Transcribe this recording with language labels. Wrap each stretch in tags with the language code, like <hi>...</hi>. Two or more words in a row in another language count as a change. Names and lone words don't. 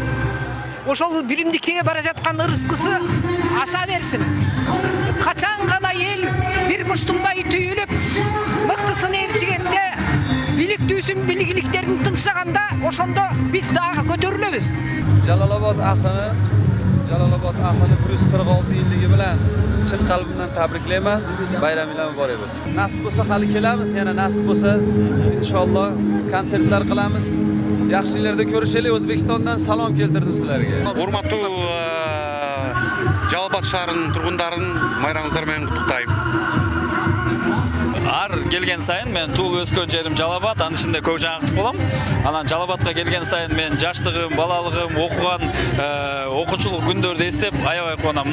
<ky>Ошол биримдикке бара жаткан ырыскысы аша берсин. Качан гана эл бир муштумдай түйүлүп, мыктысын ээрчигенде, биликтүүсүн билгиликтерин тыңшаганда, ошондо биз дагы көтөрүлөбүз.</ky> <uz>Жалал Abad ahlini 146 yilligi bilan chin qalbimdan tabriklayman. Bayraminglar muborak bo'lsin. Nasib bo'lsa hali kelamiz, yana nasib bo'lsa inshaalloh konsertlar qilamiz. Yaxshi yerlarda ko'rishaylik. O'zbekistondan salom keltirdim sizlarga.</uz> <ky>Урматтуу Жалал Абад шаарынын тургундарын майрамыңыздар менен куттуктайм. Ар келген сайын мен туулуп өскөн жерим Жалал Абад, анын ичинде көк жаңактык болом. Анан Жалал Абадка келген сайын мен жаштыгым, балалыгым, окуган окуучулук күндөрдү эстеп аябай кубанам.</ky>